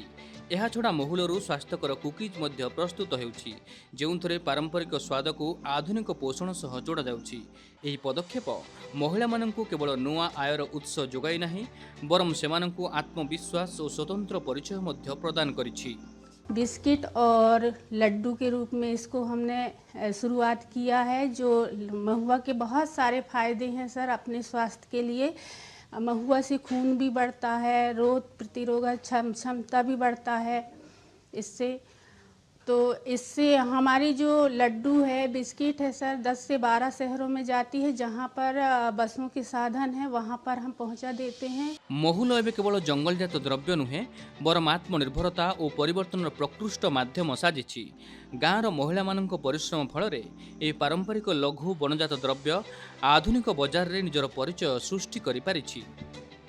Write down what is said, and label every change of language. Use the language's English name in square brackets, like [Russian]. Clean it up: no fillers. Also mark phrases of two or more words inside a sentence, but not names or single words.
[Odia] ଏହାଛଡ଼ା ମହୁଲରୁ ସ୍ୱାସ୍ଥ୍ୟକର କୁକିଜ୍ ମଧ୍ୟ ପ୍ରସ୍ତୁତ ହେଉଛି, ଯେଉଁଥିରେ ପାରମ୍ପରିକ ସ୍ୱାଦକୁ ଆଧୁନିକ ପୋଷଣ ସହ ଯୋଡ଼ାଯାଉଛି। ଏହି ପଦକ୍ଷେପ ମହିଳାମାନଙ୍କୁ କେବଳ ନୂଆ ଆୟର ଉତ୍ସ ଯୋଗାଇ ନାହିଁ, ବରଂ ସେମାନଙ୍କୁ ଆତ୍ମବିଶ୍ୱାସ ଓ ସ୍ୱତନ୍ତ୍ର ପରିଚୟ ମଧ୍ୟ ପ୍ରଦାନ କରିଛି। [Hindi] बिस्किट और लड्डू के रूप में इसको हमने शुरुआत किया है। जो महुआ के बहुत सारे फ़ायदे हैं सर अपने स्वास्थ्य के लिए। महुआ से खून भी बढ़ता है, रोग प्रतिरोधक क्षमता भी बढ़ता है इससे। तो इससे हमारी जो लड्डू है, बिस्किट है सर 10 से 12 शहरों में जाती है, जहाँ पर बसों के साधन है वहाँ पर हम पहुँचा देते हैं। [Odia] ମହୁଲ ଏବେ କେବଳ ଜଙ୍ଗଲଜାତ ଦ୍ରବ୍ୟ ନୁହେଁ, ବରଂ ଆତ୍ମନିର୍ଭରତା ଓ ପରିବର୍ତ୍ତନର ପ୍ରକୃଷ୍ଟ ମାଧ୍ୟମ ସାଜିଛି। ଗାଁର ମହିଳାମାନଙ୍କ ପରିଶ୍ରମ ଫଳରେ ଏହି ପାରମ୍ପରିକ ଲଘୁ ବନଜାତ ଦ୍ରବ୍ୟ ଆଧୁନିକ ବଜାରରେ ନିଜର ପରିଚୟ ସୃଷ୍ଟି କରିପାରିଛି।